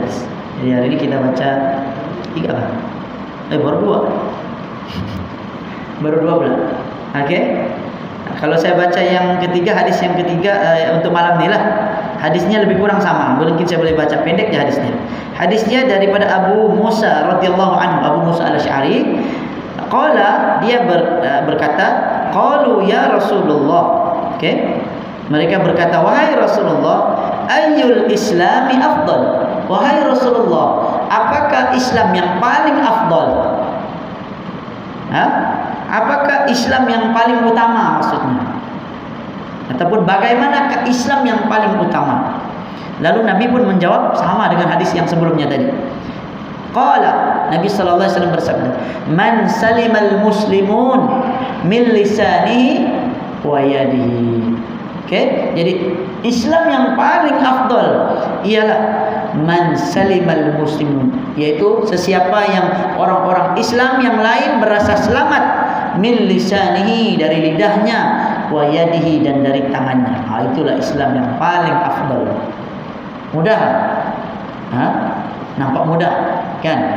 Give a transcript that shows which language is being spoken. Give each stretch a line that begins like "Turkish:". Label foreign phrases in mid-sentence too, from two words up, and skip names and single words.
Malay: Jadi hari ini kita baca 3 lah. Baru 2. Baru 2 pula. Okey. Kalau saya baca yang ketiga, hadis yang ketiga untuk malam ni lah. Hadisnya lebih kurang sama. Mungkin saya boleh baca pendek je hadisnya. Hadisnya daripada Abu Musa
Arabic: رضي الله عنه,
Malay: Abu Musa al-Asy'ari.
Arabic: Qala,
Malay: dia berkata,
Arabic: قالوا يا رسول الله.
Malay: Okey. Mereka berkata, wahai Rasulullah,
Arabic: أي الإسلام أفضل?
Malay: Wahai Rasulullah, apakah Islam yang paling afdal? Apakah Islam yang paling utama maksudnya? Ataupun bagaimanakah Islam yang paling utama? Lalu Nabi pun menjawab sama dengan hadis yang sebelumnya tadi.
Arabic: قال نبي صلى الله عليه وسلم
Malay: bersabda,
Arabic: "من سلم المسلمون من لسانه ويده."
Malay: Okey, jadi Islam yang paling afdal ialah
Arabic: من سلم المسلمون,
Malay: yaitu sesiapa yang orang-orang Islam yang lain berasa selamat
Arabic: من لسانه,
Malay: dari lidahnya,
Arabic: ويده,
Malay: dan dari tangannya. Itulah Islam yang paling afdal. Mudah? Nampak mudah kan?